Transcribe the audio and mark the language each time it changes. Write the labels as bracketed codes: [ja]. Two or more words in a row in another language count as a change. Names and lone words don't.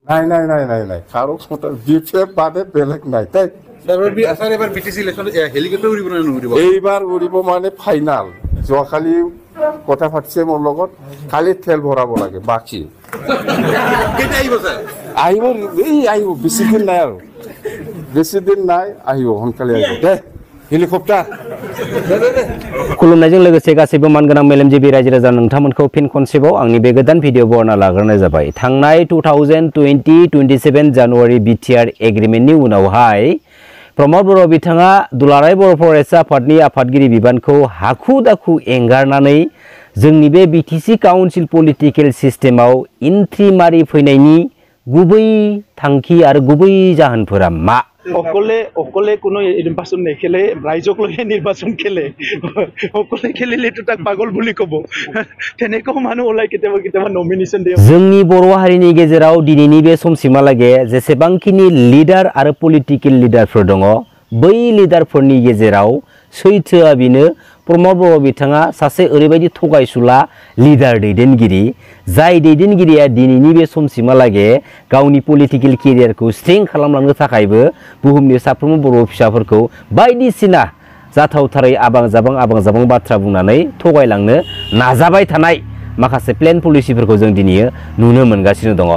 [as] নাই কারো ক্ষমতা বিপিএফ বাদে বেলেগ নাই তাই এইবাৰ উৰিব মানে ফাইনাল যোৱাকালি কথা পাতিছে মোৰ লগত খালি তেল ভৰাব লাগে বাকী আহিব আহিব বেছি দিন নাই আৰু বেছি দিন নাই আহিব সোনকালে আহিব দে हेलिकप्टार [brx] खुलुमनायजों लोगोसे गासैबो मानगोनां मेलेमजिबि रायजो राजा नोंथांमोनखौ फिन खनसेबाव आंनि बे गोदान भिडिअ बरना लाग्रोनाय जाबाय थांनाय 2020-27 जानुवारि बिटिआर एग्रिमेन्टनि उनावहाय प्रमद बर' बिथाङा दुलाराय बर' फरायसा आफादनि आफादगिरि बिबानखौ हाखु दाखु एंगारनानै जोंनि बे बिटिसि काउन्सिल [en] political system [brx] एन्ट्रि मारि फैनायनि गुबै थांखि आरो गुबै जाहोनफोरा मा [as] অকলে কোনো নিৰ্বাচন নেখেলে ৰাইজক লৈ নিৰ্বাচন খেলে অকলে খেলিলেতো তাক পাগল বুলি ক'ব তেনেকুৱা মানুহ ওলাই কেতিয়াবা নমিনেশ্যন দিয়ে [brx] जोंनि बर' हारिनि गेजेराव दिनैनि बे समसिमहालागै जेसेबांखिनि लिडार आरो [en] political leader [brx] दङ बै लिडारफोरनि गेजेराव सैथोआ बेनो प्रमद बर' बिथाङा सासे ओरैबायदि थगायसुला लिडार दैदेनगिरि जाय दैदेनगिरिया दिनैनि बे समसिमहालागै गावनि [en] political career strong [brx] खालामलांनो थाखायबो बुहुमनि साफ्रोमबो बर' फिसाफोरखौ बायदिसिना जाथावथारै आबां जाबां बाथ्रा बुंनानै थगायलांनो नाजाबाय थानाय माखासे [en] plan policy [brx] जों दिनै नुनो मोनगासिनो दङ